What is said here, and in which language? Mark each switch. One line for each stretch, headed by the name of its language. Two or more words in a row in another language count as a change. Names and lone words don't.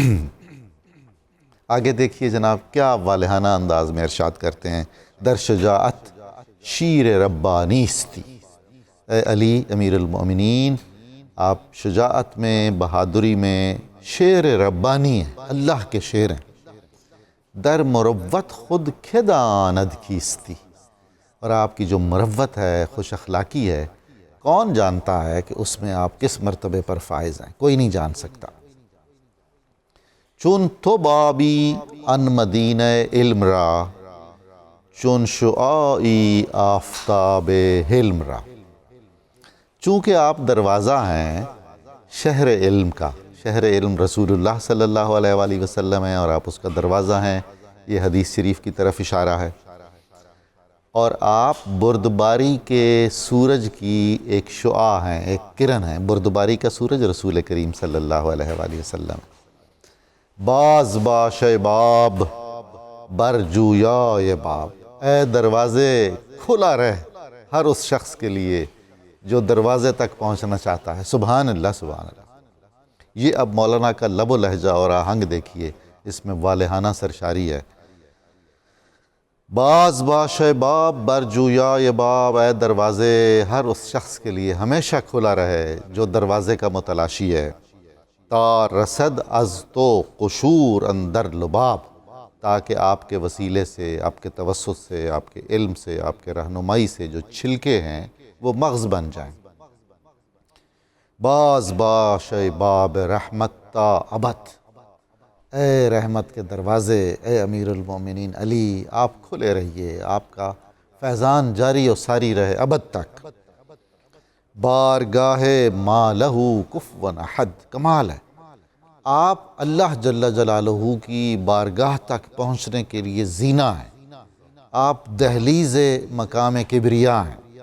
Urdu: آگے دیکھیے جناب کیا والہانہ انداز میں ارشاد کرتے ہیں،
Persian: در شجاعت شیر ربانیستی،
Urdu: اے علی امیر المومنین آپ شجاعت میں، بہادری میں شیر ربانی ہیں، اللہ کے شیر ہیں۔
Persian: در مروت خود کھے داند کیستی،
Urdu: اور آپ کی جو مروت ہے، خوش اخلاقی ہے، کون جانتا ہے کہ اس میں آپ کس مرتبے پر فائز ہیں، کوئی نہیں جان سکتا۔
Persian: چون تو بابی ان مدینہ علم را، چون شعاعی آفتاب حلم را،
Urdu: چونکہ آپ دروازہ ہیں شہر علم کا، شہر علم رسول اللہ صلی اللہ علیہ وآلہ وسلم ہے اور آپ اس کا دروازہ ہیں، یہ حدیث شریف کی طرف اشارہ ہے، اور آپ بردباری کے سورج کی ایک شعاع ہیں، ایک کرن ہیں، بردباری کا سورج رسول کریم صلی اللہ علیہ وآلہ وسلم۔
Persian: باز باش باب برجویا یہ باب،
Urdu: اے دروازے کھلا رہ ہر اس شخص کے لیے جو دروازے تک پہنچنا چاہتا ہے۔
Arabic: سبحان اللہ سبحان اللہ۔
Urdu: یہ اب مولانا کا لب و لہجہ اور آہنگ دیکھیے، اس میں والہانہ سرشاری ہے۔
Persian: باز باش باب برجویا یہ باب،
Urdu: اے دروازے ہر اس شخص کے لیے ہمیشہ کھلا رہے جو دروازے کا متلاشی ہے۔
Persian: تا رسد از تو قشور اندر لباب،
Urdu: تاکہ آپ کے وسیلے سے، آپ کے توسط سے، آپ کے علم سے، آپ کے رہنمائی سے جو چھلکے ہیں وہ مغز بن جائیں۔
Persian: باز باش باب رحمت تا ابد،
Urdu: اے رحمت کے دروازے، اے امیر المومنین علی آپ کھلے رہیے، آپ کا فیضان جاری و ساری رہے ابد تک۔
Persian: بارگاہ ما لہو کفوا احد،
Urdu: کمال ہے، آپ اللہ جل جلالہ کی بارگاہ تک پہنچنے کے لیے زینہ ہیں، آپ دہلیز مقام کبریا ہیں۔